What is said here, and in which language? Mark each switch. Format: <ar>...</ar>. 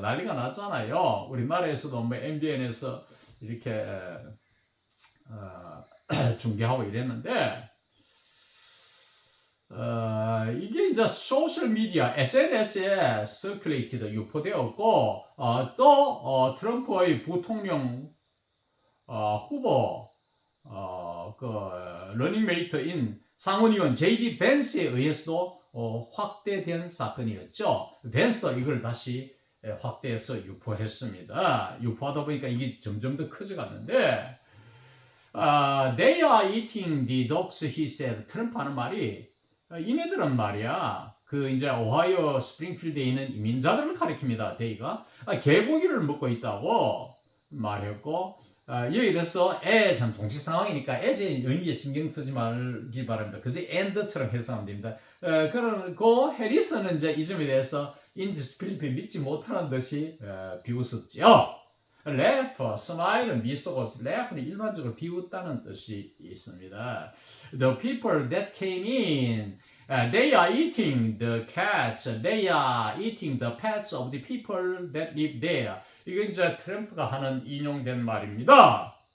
<ko>난리가 났잖아요. 우리나라에서도 뭐 MBN에서 이렇게 중계하고 이랬는데 이게 이제 소셜 미디어 SNS에 서큘레이티드 유포되었고 또 트럼프의 부통령 후보 그 러닝메이트인 상원의원 JD 벤스에 의해서도 확대된 사건이었죠. 벤스도 이걸 다시 확대해서 유포했습니다. 유포하다 보니까 이게 점점 더 커져갔는데</ko> <en>They are eating the dogs, he said.</en> <ko>트럼프 하는 말이 이네들은 말이야 그 이제 오하이오 스프링필드에 있는 이민자들을 가리킵니다. 데이가 개고기를 먹고 있다고 말했고 여기 대해서 참 동시 상황이니까 제 의미에 신경 쓰지 말기 바랍니다. 그래서 and처럼 해석하면 됩니다. 그리고 해리스는 이제 이 점에 대해서 인디스플리피 믿지 못하는 듯이 비웃었죠. laugh, smile은 미소고 laugh는 일반적으로 비웃다는 뜻이 있습니다.</ko> <en>The people that came in, they are eating the cats, they are eating the pets of the people that live there.</en> <ko>이건 이제 트럼프가 하는 인용된 말입니다.</ko>